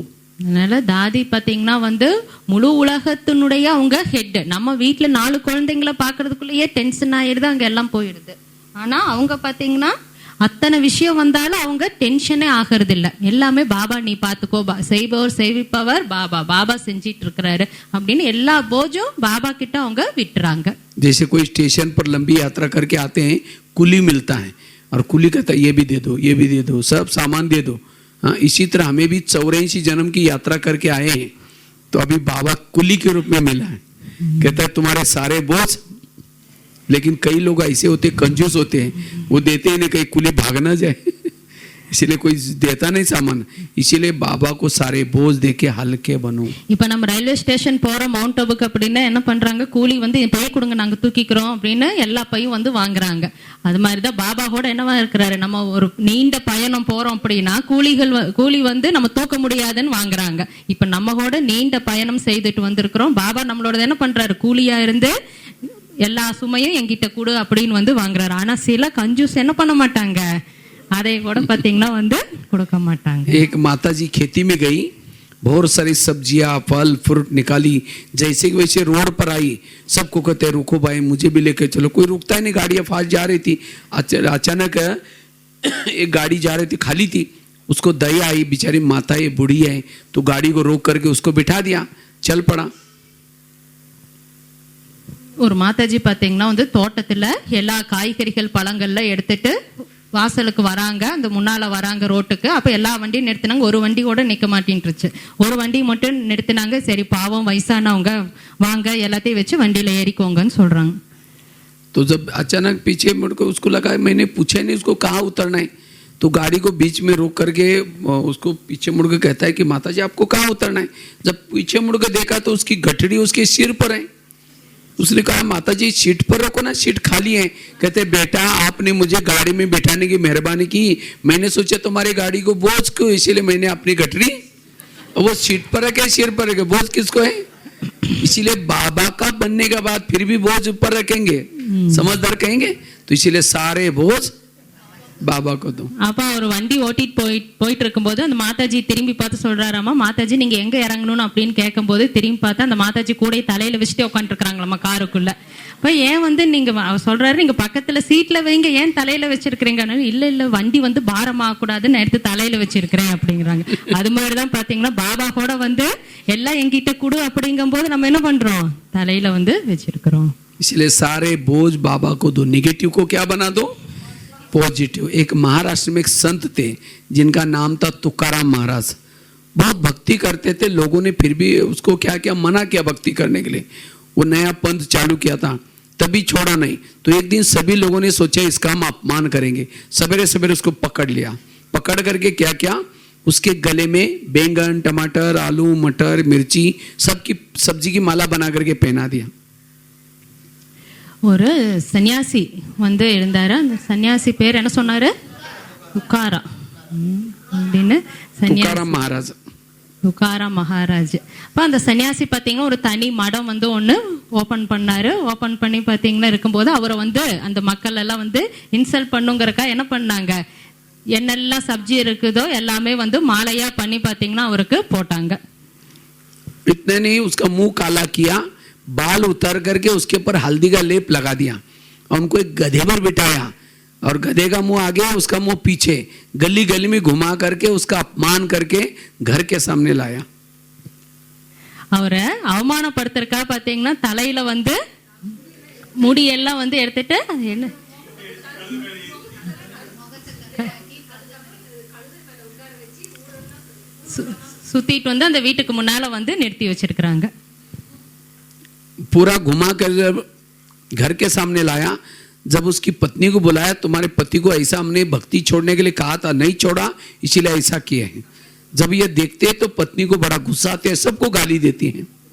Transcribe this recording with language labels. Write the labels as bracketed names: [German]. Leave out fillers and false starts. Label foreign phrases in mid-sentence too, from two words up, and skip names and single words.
[Tamil] அதனால தாதி பாத்தீங்கன்னா வந்து முழு உலகத்தினுடைய அவங்க ஹெட். நம்ம வீட்டுல 4 குழந்தைங்களை பாக்குறதுக்குள்ளேயே டென்ஷன் ஆயிடுது, அங்க எல்லாம் போயிடுது. ஆனா அவங்க பாத்தீங்கன்னா அத்தனை விஷயம் வந்தாலும் அவங்க டென்ஷனே ஆகிறது இல்ல. எல்லாமே பாபா நீ பாத்துக்கோ, செய்பவர் செய்விப்பவர் பாபா, பாபா செஞ்சிட்டு இருக்கிறாரு அப்படின்னு எல்லா போஜும் பாபா கிட்ட அவங்க விட்டுறாங்க. [Hindi] जैसे कोई स्टेशन पर लंबी यात्रा करके आते हैं, कुली मिलता है और कुली कहता है ये भी दे दो, ये भी दे दो, सब सामान दे दो। हाँ, इसी तरह हमें भी 84 जन्म की यात्रा करके आए हैं, तो अभी बाबा कुली के रूप में मिला है। कहता है तुम्हारे सारे बोझ। लेकिन कई लोग ऐसे होते कंजूस होते हैं, वो देते ही नहीं, कहीं कुली भाग ना जाए इसलिए कोई देता नहीं सामान। इसीलिए बाबा को सारे बोझ दे के हल्के बनो। [Tamil] இப்ப நம்ம [English] railway station [Tamil] போறோம் மவுண்ட் அபுக்கு அப்படின்னா என்ன பண்றாங்க, கூலி வந்து பை கொடுங்க நாங்க தூக்கிக்கிறோம் அப்படின்னு எல்லா பையும் வந்து வாங்குறாங்க. அது மாதிரிதான் பாபா கூட என்னவா இருக்கிறாரு, நம்ம ஒரு நீண்ட பயணம் போறோம் அப்படின்னா கூலி வந்து நம்ம தூக்க முடியாதுன்னு வாங்குறாங்க. இப்ப நம்ம கூட நீண்ட பயணம் செய்துட்டு வந்திருக்கிறோம், பாபா நம்மளோட என்ன பண்றாரு, கூலியா இருந்து எல்லா சுமையும் எங்கிட்ட கொடு அப்படின்னு வந்து வாங்குறாரு. ஆனா சில கஞ்சூஸ் என்ன பண்ண மாட்டாங்க, அதை கூட பாத்தீங்கன்னா வந்து கொடுக்க மாட்டாங்க. [Hindi] एक माता जी खेती में गई, बहुत सारी सब्जियां फल फ्रूट निकाली, जैसे कि वैसे रोड पर आई, सबको कहते रुको भाई मुझे भी लेके चलो। कोई रुकता ही नहीं, गाड़ियां फास्ट जा रही थी। अचानक एक गाड़ी जा रही थी, खाली थी, उसको दया आई, बेचारी माता ये बूढ़ी है, तो गाड़ी को रोक करके उसको बिठा दिया, चल पड़ा। [Tamil] ஒரு மாதாஜி பாத்தீங்கன்னா வந்து தோட்டத்துல எல்லா காய்கறிகள் பழங்கள்லாம் எடுத்துட்டு வாசலுக்கு வராங்க, அந்த முன்னால வராங்க ரோட்டுக்கு. அப்ப எல்லா வண்டியும் நிறுத்தினாங்க, ஒரு வண்டி கூட நிக்க மாட்டேன்ருச்சு. ஒரு வண்டி மட்டும் நிறுத்தினாங்க. சரி பாவம் வயசானவங்க வாங்க எல்லாத்தையும் வச்சு வண்டியில ஏறிக்கோங்கன்னு சொல்றாங்க. [Hindi] तो जब अचानक पीछे मुड़कर उसको लगा, मैंने पूछा नहीं उसको कहाँ उतरना है, तो गाड़ी को बीच में रोक करके उसको पीछे मुड़ के कहता है कि माता जी आपको कहाँ उतरना है। जब पीछे मुड़ के देखा तो उसकी गठड़ी उसके सिर पर है। उसने कहा माता जी सीट पर रखो ना, सीट खाली है। कहते बेटा आपने मुझे गाड़ी में बैठाने की मेहरबानी की, मैंने सोचा तुम्हारी गाड़ी को बोझ क्यों, इसीलिए मैंने अपनी गठरी वो सीट पर रखे, सिर पर रखे, बोझ किसको है। इसीलिए बाबा का बनने के बाद फिर भी बोझ ऊपर रखेंगे, समझदार कहेंगे, तो इसीलिए सारे बोझ பாபா को दो. [Tamil] அப்ப ஒரு வண்டி ஓட்டிட்டு போயிட்டு இருக்கும்போது அந்த மாதாஜி திரும்பி பார்த்து சொல்றாராமா, மாதாஜி நீங்க எங்க இறங்கணும் அப்படின்னு கேட்கும்போது திரும்பி பார்த்தா அந்த மாதாஜி கூட தலையில வச்சுட்டு உட்காந்து இருக்காங்களாமா காருக்குள்ள. அப்ப ஏன் வந்து நீங்க சொல்றாரு நீங்க பக்கத்துல சீட்ல வைங்க, ஏன் தலையில வச்சிருக்கிறீங்க. இல்ல இல்ல வண்டி வந்து பாரமாக கூடாதுன்னு எடுத்து தலையில வச்சிருக்கிறேன் அப்படிங்கிறாங்க. அது மாதிரிதான் பாத்தீங்கன்னா பாபா கூட வந்து எல்லாம் எங்கிட்ட கொடு அப்படிங்கும் போது நம்ம என்ன பண்றோம், தலையில வந்து வச்சிருக்கிறோம். [Hindi] इसलिए सारे बोझ बाबा को दो, निगेटिव को क्या बना दो, पॉजिटिव. एक महाराष्ट्र में एक संत थे जिनका नाम था तुकाराम महाराज. बहुत भक्ति करते थे, लोगों ने फिर भी उसको क्या क्या मना किया भक्ति करने के लिए. वो नया पंथ चालू किया था, तभी छोड़ा नहीं. तो एक दिन सभी लोगों ने सोचा इसका हम अपमान करेंगे, सवेरे सवेरे उसको पकड़ लिया. पकड़ करके क्या क्या, उसके गले में बैंगन टमाटर आलू मटर मिर्ची सबकी सब्जी की माला बना करके पहना दिया. [Tamil] ஒரு சன்னியாசி வந்து இருந்தாரு. அந்த சன்னியாசி பேர் என்ன சொன்னாரு, துக்காரா அப்படின்னு. [Hindi] तुकाराम महाराज. [Tamil] துக்காராம் மகாராஜ். அப்ப அந்த சன்னியாசி பாத்தீங்கன்னா ஒரு தனி மடம் வந்து ஒண்ணு ஓபன் பண்ணாரு. ஓபன் பண்ணி பாத்தீங்கன்னா இருக்கும்போது அவரை வந்து அந்த மக்கள் எல்லாம் வந்து இன்சல்ட் பண்ணுங்கிறக்கா என்ன பண்ணாங்க, என்னெல்லாம் சப்ஜி இருக்குதோ எல்லாமே வந்து மாலையா பண்ணி பாத்தீங்கன்னா அவருக்கு போட்டாங்க. [Hindi] इतने नहीं, उसका मुंह काला किया, बाल उतार करके उसके ऊपर हल्दी का लेप लगा दिया और उनको एक गधे पर बिठाया और गधे का मुंह आगे उसका मुंह पीछे, गली गली में घुमा करके उसका अपमान करके घर के सामने लाया. [Tamil] அவரை அவமானப்படுத்துறக்கா பாத்தீங்கன்னா தலையில வந்து முடியெல்லாம் வந்து எடுத்துட்டு என்ன சுத்திட்டு வந்து அந்த வீட்டுக்கு முன்னால வந்து நிறுத்தி வச்சிருக்காங்க. [Hindi] पूरा घुमा कर घर के सामने लाया. जब उसकी पत्नी को बुलाया, तुम्हारे पति को ऐसा हमने भक्ति छोड़ने के लिए कहा था, नहीं छोड़ा इसीलिए ऐसा किए हैं. जब ये देखते हैं तो पत्नी को बड़ा गुस्सा आते हैं, सबको गाली देती हैं.